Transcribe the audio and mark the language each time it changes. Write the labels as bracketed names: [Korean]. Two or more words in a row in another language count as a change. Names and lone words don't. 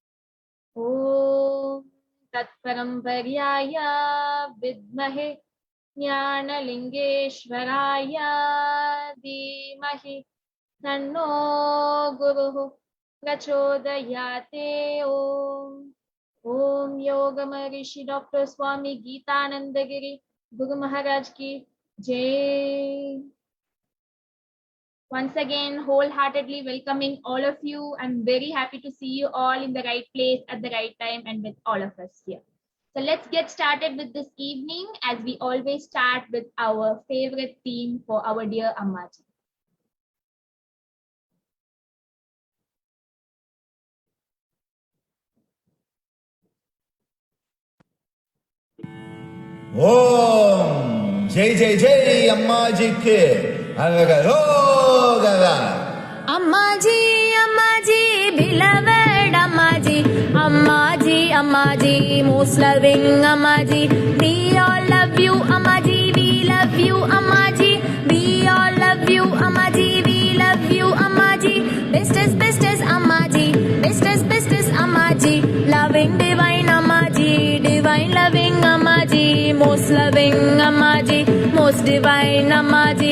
[Sanskrit] ॐ तत्पारम्पर्याय विद्महे ज्ञानलिङ्गेश्वराय धीमहि तन्नो गुरुः प्रचोदयात् ॐ. [Hindi] ॐ योग महर्षि डॉ. स्वामी गीतानन्द गुरु महाराज की जय. [English] Once again, wholeheartedly welcoming all of you. I'm very happy to see you all in the right place at the right time and with all of us here. So let's get started with this evening, as we always start with our favorite theme for our dear Ammaji. [Hindi] ॐ जय जय जय अम्माजी के अरगरा [English] Ammaji, Ammaji, beloved Ammaji, Ammaji, Ammaji, most loving Ammaji. We all love you, Ammaji, we love you, Ammaji. We all love you, Ammaji, we love you, Ammaji. Bestest, bestest Ammaji, bestest, bestest Ammaji. Loving divine Ammaji, divine loving Ammaji, most loving Ammaji, most divine Ammaji.